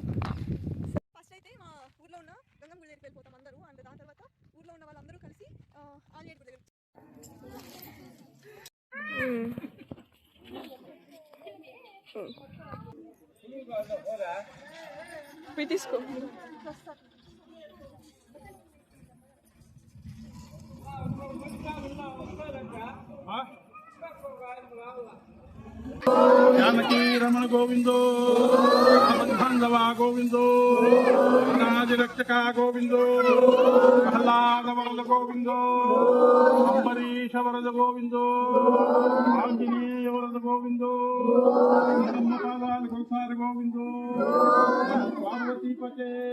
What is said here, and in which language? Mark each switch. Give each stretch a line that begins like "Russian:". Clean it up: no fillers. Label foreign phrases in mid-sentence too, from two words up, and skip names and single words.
Telugu: ఫస్ట్ అయితే మా ఊర్లో ఉన్న గంగమ్మ గుడి దగ్గరికి వెళ్ళిపోతాం అందరూ. అండ్ దాని తర్వాత ఊర్లో ఉన్న వాళ్ళందరూ కలిసి ఆంజనేయుడి గుడి దగ్గరికి తీసుకో.
Sanskrit: जानकी रमण गोविंदो बांधवा गोविंदो अनाज रक्षका गोविंदो प्रहलाद वरद गोविंदो अंबरीश वरद गोविंदो आंजनेय वरद गोविंदो ब्रह्मपादान संसार गोविंदो पार्वती पते.